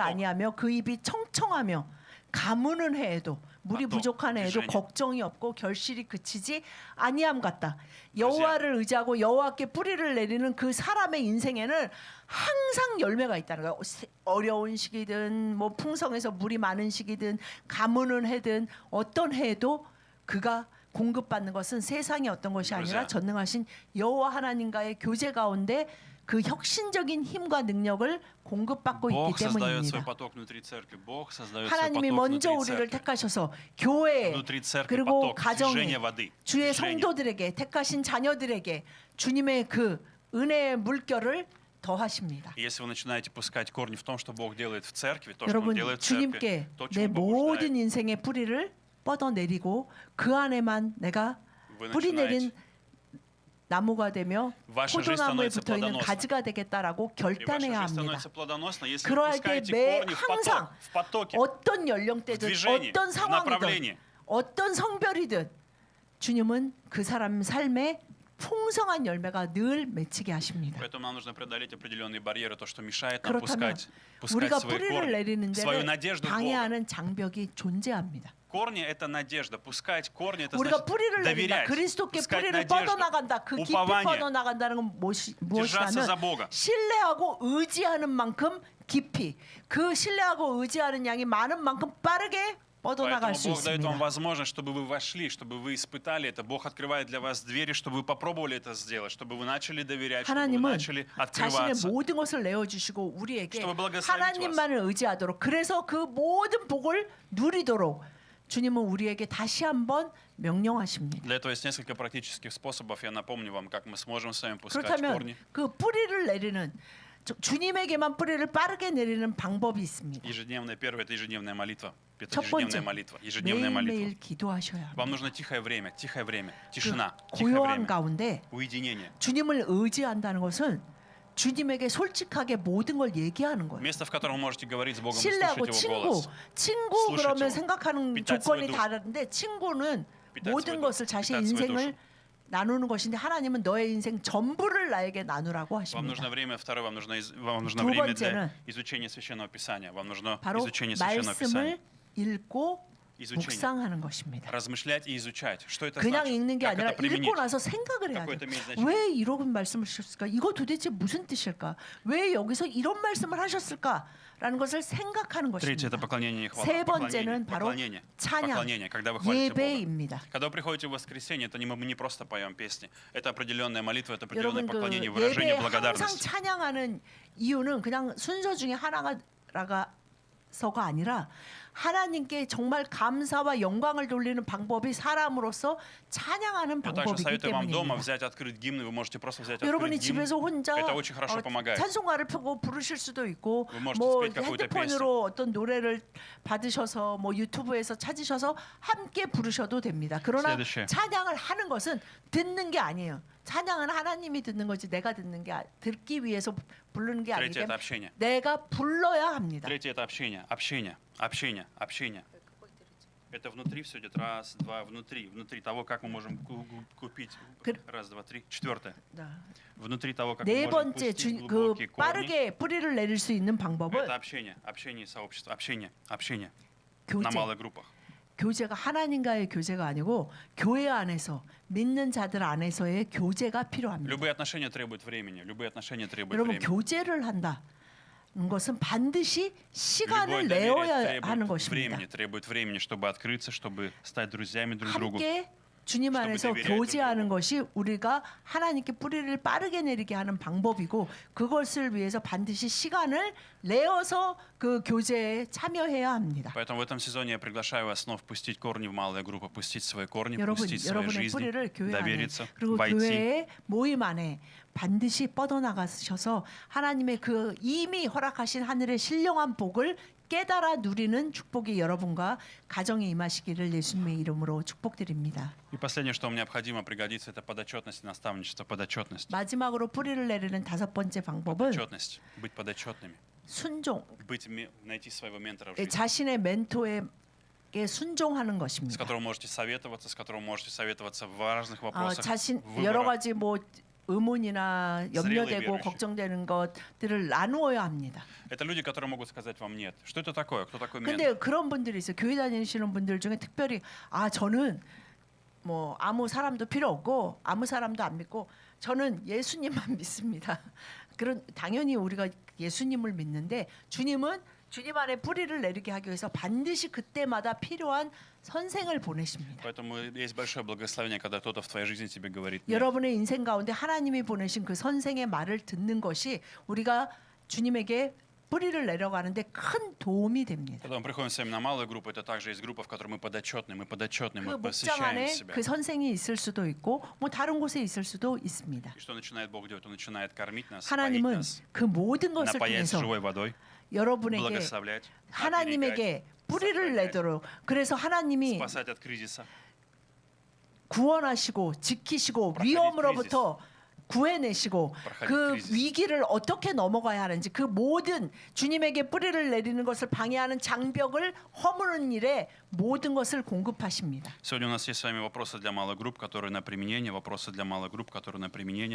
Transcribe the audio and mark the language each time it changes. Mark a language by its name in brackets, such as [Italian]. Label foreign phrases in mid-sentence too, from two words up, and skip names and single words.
[Russian] поток. [Korean] 아니하며 그 입이 청청하며 가무는 해에도 물이 [Russian] поток. [Korean] 부족한 해에도 [Russian] движение. [Korean] 걱정이 없고 결실이 그치지 아니함 같다. 여호와를 의지하고 여호와께 뿌리를 내리는 그 사람의 인생에는 항상 열매가 있다는 거예요. 어려운 시기든 뭐 풍성해서 물이 많은 시기든 가무는 해든 어떤 해에도 그가 공급받는 것은 세상의 어떤 것이 아니라 [Russian] друзья. [Korean] 전능하신 여호와 하나님과의 교제 가운데 그 혁신적인 힘과 능력을 공급받고 [Russian] Бог [Korean] 있기 [Russian] создает свой [Korean] 때문입니다. [Russian] поток внутри церкви. Бог создает свой [Korean] 하나님이 [Russian] поток [Korean] 먼저 [Russian] внутри [Korean] 우리를 [Russian] церкви. [Korean] 택하셔서 교회 [Russian] Внутри церкви [Korean] 그리고 [Russian] поток, [Korean] 가정에 [Russian] движение воды. [Korean] 주의 [Russian] движение. [Korean] 성도들에게 택하신 자녀들에게 주님의 그 은혜의 물결을 더하십니다. [Russian] И если вы начинаете пускать корни в том, что Бог делает в церкви, то, что Он [Korean] 여러분 [Russian] делает в [Korean] 주님께 [Russian] церкви, то, [Korean] 내 [Russian] чему Бог [Korean] 모든 인생의 뿌리를 뻗어내리고 그 안에만 내가 [Russian] Вы [Korean] 뿌리 내린 [Russian] начинаете, [Korean] 나무가 되며 [Russian] ваша жизнь [Korean] 포도나무에 [Russian] становится [Korean] 붙어있는 [Russian] плодоносной. [Korean] 가지가 되겠다라고 [Russian] И ваша [Korean] 결단해야 [Russian] жизнь [Korean] 합니다. [Russian] становится плодоносной, если вы [Korean] 그러할 때 [Russian] пускаете [Korean] 매 [Russian] корни [Korean] 항상 [Russian] в потоке. [Korean] 어떤 연령대든 [Russian] в движении, [Korean] 어떤 [Russian] в [Korean] 상황이든 [Russian] направлении. [Korean] 어떤 성별이든 주님은 그 사람 삶에 풍성한 열매가 늘 맺히게 하십니다. [Russian] Поэтому нам нужно преодолеть определенные барьеры, то, что мешает нам [Korean] 그렇다면 [Russian] пускать [Korean] 우리가 [Russian] свои [Korean] 뿌리를 [Russian] корни, [Korean] 내리는 [Russian] свою [Korean] 데는 [Russian] надежду в Бога. [Korean] 방해하는 장벽이 존재합니다. [Russian] Корни — это надежда. Пускать корни — это [Korean] 우리가 [Russian] значит [Korean] 뿌리를 내린다. [Russian] доверять, [Korean] 그리스도께 [Russian] пускать [Korean] 뿌리를 [Russian] надежду, [Korean] 뻗어나간다. 그 깊이 [Russian] упование, [Korean] 뻗어나간다는 건 [Russian] держаться за [Korean] 무엇이냐면 [Russian] Бога. [Korean] 신뢰하고 의지하는 만큼 깊이 그 신뢰하고 의지하는 양이 많은 만큼 빠르게 뻗어나갈 [Russian] Поэтому [Korean] 수 [Russian] Бог дает вам [Korean] 있습니다. [Russian] возможность, чтобы вы вошли, чтобы вы испытали это. Бог открывает для вас двери, чтобы вы попробовали это сделать, чтобы вы начали доверять, чтобы вы [Korean] 하나님은 [Russian] начали [Korean] 자신의 [Russian] открываться. [Korean] 모든 것을 내어주시고 우리에게 [Russian] чтобы благословить [Korean] 하나님만을 의지하도록 그래서 그 모든 복을 누리도록 주님은 우리에게 다시 한번 명령하십니다. [Russian] Для этого есть несколько практических способов. Я напомню вам, как мы сможем с вами пускать [Korean] 그렇다면 [Russian] корни. [Korean] 그 뿌리를 내리는 주님에게만 뿌리를 빠르게 내리는 방법이 있습니다. [Russian] Первое — это ежедневная молитва. Это [Korean] 첫 번째, [Russian] ежедневная молитва. Ежедневная молитва. [Korean] 매일매일 기도하셔야 [Russian] Вам [Korean] 합니다. [Russian] нужно тихое время, [Korean] 그 [Russian] тишина, тихое [Korean] 고요한 [Russian] время, [Korean] 가운데 [Russian] уединение. [Korean] 주님을 의지한다는 것은 주님에게 솔직하게 모든 걸 얘기하는 거예요. [Russian] Место, в котором вы можете говорить с Богом и [Korean] 신뢰하고 [Russian] слушать Его голос. [Korean] 친구 [Russian] слушать [Korean] 그러면 [Russian] его, [Korean] 생각하는 [Russian] питать [Korean] 조건이 [Russian] свой дух. [Korean] 다른데 친구는 [Russian] питать [Korean] 모든 [Russian] свой дух, [Korean] 것을 자신의 [Russian] питать свой [Korean] 인생을 [Russian] душу. [Korean] 나누는 것인데 하나님은 너의 인생 전부를 나에게 나누라고 [Russian] Вам нужно [Korean] 하십니다. [Russian] время, второе, вам нужно [Korean] 두 [Russian] время [Korean] 번째는 [Russian] для изучения Священного Писания. Вам нужно [Korean] 바로 [Russian] изучение Священного [Korean] 말씀을 [Russian] Писания. [Korean] 읽고 [Russian] Изучение. [Korean] 묵상하는 것입니다. [Russian] Размышлять и изучать. Что это [Korean] 그냥 [Russian] значит? [Korean] 읽는 게 [Russian] Как [Korean] 아니라 [Russian] это применить? [Korean] 읽고 나서 생각을 해야 [Russian] какое-то [Korean] 돼. [Russian] имеет значение. [Korean] 왜 이런 말씀을 하셨을까? 이거 도대체 무슨 뜻일까? 왜 여기서 이런 말씀을 하셨을까? 라는 것을 생각하는 [Russian] Третье — это [Korean] 것입니다. [Russian] поклонение и хвала. [Korean] 세 번째는 바로 [Russian] Поклонение. [Korean] 찬양, [Russian] Поклонение, когда вы хвалите Бога. [Korean] 예배입니다. [Russian] Когда вы приходите в воскресенье, это мы не просто поем песни. Это определенная молитва, это определенное [Korean] 여러분 그 [Russian] поклонение, [Korean] 예배에 [Russian] выражение [Korean] 항상 [Russian] благодарности. [Korean] 찬양하는 이유는 그냥 순서 중에 하나가서가 아니라 하나님께 정말 감사와 영광을 돌리는 방법이 사람으로서 찬양하는 [Russian] Я также [Korean] 방법이기 [Russian] советую вам дома [Korean] 때문입니다. [Russian] взять, открыть гимн. Вы можете просто взять, [Korean] 여러분이 [Russian] открыть гимн. [Korean] 집에서 혼자 [Russian] Это очень хорошо помогает. [Korean] 찬송가를 펴고 부르실 수도 있고 [Russian] Вы можете [Korean] 뭐 [Russian] спеть какую-то [Korean] 핸드폰으로 어떤 노래를 받으셔서 뭐 유튜브에서 찾으셔서 함께 부르셔도 됩니다. 그러나 [Russian] следующее. [Korean] 찬양을 하는 것은 듣는 게 아니에요. 찬양은 하나님이 듣는 거지 내가 듣는 게 듣기 위해서 부르는 게 아니기 [Russian] Третье — это [Korean] 때문에 [Russian] общение. [Korean] 내가 불러야 합니다. [Russian] Третье — это общение. Общение. Это внутри все идет. Раз, два, внутри того, как мы можем купить. Раз, два, три. Четвертое. Внутри того, как мы [Korean] 네 [Russian] можем [Korean] 번째 [Russian] пустить [Korean] 그 [Russian] глубокие корни. [Korean] 빠르게 뿌리를 내릴 수 있는 [Russian] Это [Korean] 방법은 [Russian] общение и сообщество. Общение [Korean] 교제. [Russian] на малых группах. [Korean] 교제가 하나님과의 교제가 아니고 교회 안에서 믿는 자들 안에서의 교제가 필요합니다. [Russian] Любые отношения требуют времени. [Korean] 여러분 교제를 한다. 것은 반드시 [Russian] Любое [Korean] 시간을 [Russian] доверие [Korean] 내어야 하는 [Russian] требует [Korean] 것입니다. [Russian] времени, чтобы открыться, чтобы стать друзьями друг другу. [Korean] 함께 주님 안에서 교제하는 것이 우리가 하나님께 뿌리를 빠르게 내리게 하는 방법이고 그것을 위해서 반드시 시간을 내어서 그 교제에 참여해야 합니다. [Russian] Поэтому в этом сезоне я приглашаю вас снова пустить корни в малые группы, пустить свои корни, [Korean] 여러분, [Russian] пустить свои [Korean] 여러분의 [Russian] жизни, [Korean] 뿌리를 교회 안에 [Russian] довериться, [Korean] 그리고 [Russian] войти. [Korean] 교회의 모임 안에 반드시 뻗어나가셔서 하나님의 그 이미 허락하신 하늘의 신령한 복을 깨달아 누리는 축복이 여러분과 가정에 임하시기를 예수님의 이름으로 축복드립니다. [Russian] И последнее, что вам необходимо пригодится, это подотчетность и наставничество, подотчетность. [Korean] 마지막으로 뿌리를 내리는 다섯 번째 방법은 [Russian] Подотчетность, быть подотчетными, [Korean] 순종, [Russian] найти своего ментора в жизни, [Korean] 자신의 멘토에게 순종하는 [Russian] с [Korean] 것입니다. [Russian] которым можете советоваться, с которым можете советоваться в важных вопросах, [Korean] 자신 [Russian] в [Korean] 여러 [Russian] выборах. [Korean] 가지 뭐 의문이나 염려되고 [Russian] верующие. [Korean] 걱정되는 것들을 나누어야 합니다. [Russian] Это люди, которые могут сказать вам нет. Что это такое? Кто такой ментор? [Korean] 근데 그런 분들이 있어요. 교회 다니시는 분들 중에 특별히 저는 뭐 아무 사람도 필요 없고 아무 사람도 안 믿고 저는 예수님만 믿습니다. 그런 당연히 우리가 예수님을 믿는데 주님은 주님 안에 뿌리를 내리게 하기 위해서 반드시 그때마다 필요한 선생을 보내십니다. [Russian] Поэтому есть большое благословение, когда кто-то в твоей жизни тебе говорит нет. [Korean] 여러분의 인생 가운데 하나님이 보내신 그 선생의 말을 듣는 것이 우리가 주님에게 뿌리를 내려가는데 큰 도움이 됩니다. [Russian] Когда мы приходим с вами на малую группу, это также есть группа, в которой мы подотчетны, [Korean] 그 [Russian] мы [Korean] 목장 [Russian] посвящаем [Korean] 안에 [Russian] себя. [Korean] 그 선생이 있을 수도 있고 뭐 다른 곳에 있을 수도 있습니다. [Russian] И что начинает Бог делать? Он начинает кормить нас, поить [Korean] 하나님은 [Russian] нас, [Korean] 그 모든 것을 [Russian] напаять [Korean] 통해서 [Russian] живой водой, [Korean] 여러분에게 [Russian] благословлять, [Korean] 하나님에게 뿌리를 [Russian] сохранять, [Korean] 내도록 그래서 하나님이 [Russian] спасать от кризиса, [Korean] 구원하시고 지키시고 위험으로부터 구해내시고 그 위기를 어떻게 넘어가야 하는지 그 모든 주님에게 뿌리를 내리는 것을 방해하는 장벽을 허무는 일에 모든 것을 공급하십니다. [Russian] Сегодня у нас есть с вами вопросы для малых групп, которые на применение, вопросы для малых групп, которые на применение.